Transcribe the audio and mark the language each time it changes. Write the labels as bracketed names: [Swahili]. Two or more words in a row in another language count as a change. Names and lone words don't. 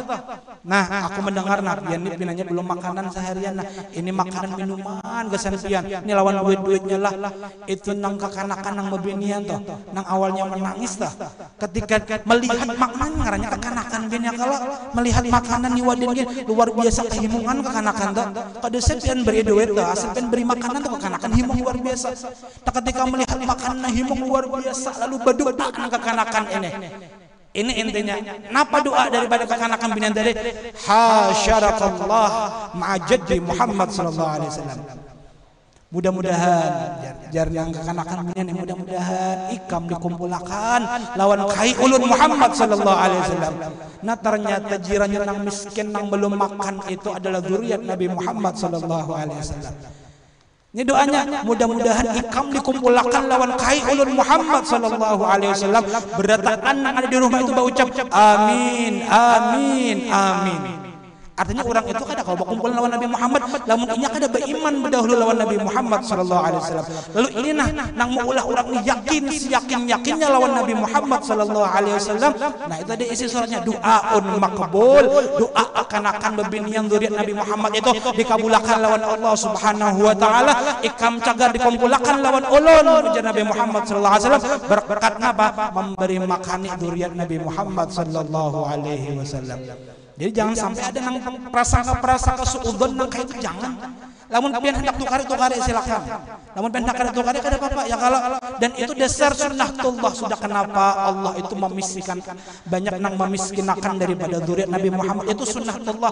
[Banjar] Nah aku mendengar nah pian ini pinanya belum makanan seharian nah ini makanan minuman gesan pian ini lawan duit-duitnya lah itu nang kekanakan nang bebinian toh nang awalnya menangis toh ketika melihat makanan ngarannya kekanakan binian kalau melihat makanan ni wadin luar biasa kehimungan kekanakan toh kada sepian beri duit toh asalkan beri makanan toh kekanakan himung luar biasa. Nah, ketika melihat makanan himung luar biasa lalu berdoa kekanakan ini. Ini intinya. Napa doa daripada kekanakan binian tadi? [Arabic] حشرك الله مع جدي محمد صلى الله عليه وسلم. [Banjar] Mudah-mudahan jar yang kekanakan binian mudah-mudahan ikam dikumpulkan lawan kai ulun Muhammad [Arabic] صلى الله عليه وسلم. [Banjar] Nah ternyata jirannya nang miskin nang belum makan itu adalah zuriat Nabi Muhammad [Arabic] صلى الله عليه وسلم. [Banjar] Ini doanya mudah-mudahan ikam dikumpulkan lawan kai ulun Muhammad [Arabic] صلى الله عليه وسلم [Banjar] berataan nang ada di rumah itu berucap amin amin amin. Artinya orang itu kada kalau berkumpul lawan Nabi Muhammad, lamun inya kada beriman berdahulu lawan Nabi Muhammad [Arabic] صلى الله عليه وسلم. [Banjar] Lalu ini nang maulah orang ni yakin yakinnya lawan Nabi Muhammad [Arabic] صلى الله عليه وسلم. [Banjar] Nah, itu ada isi suratnya doaun makbul, doa akan bebinian zuriat Nabi Muhammad itu dikabulkan lawan [Arabic] الله سبحانه وتعالى, [Banjar] ikam cagar dikumpulkan lawan ulun ujar Nabi Muhammad [Arabic] صلى الله عليه وسلم [Banjar] berkat napa? Memberi makani zuriat Nabi Muhammad [Arabic] صلى الله عليه وسلم. [Banjar] Jadi jangan sampai ada nang prasangka suudzon nang kayak itu, jangan. Lamun pian hendak tukar silakan. Lamun pian hendak tukar kada apa-apa ya kalau, dan itu dasar sunnatullah. Sudah kenapa Allah itu memiskinkan banyak nang memiskinkan daripada zuriat Nabi Muhammad, itu sunnatullah.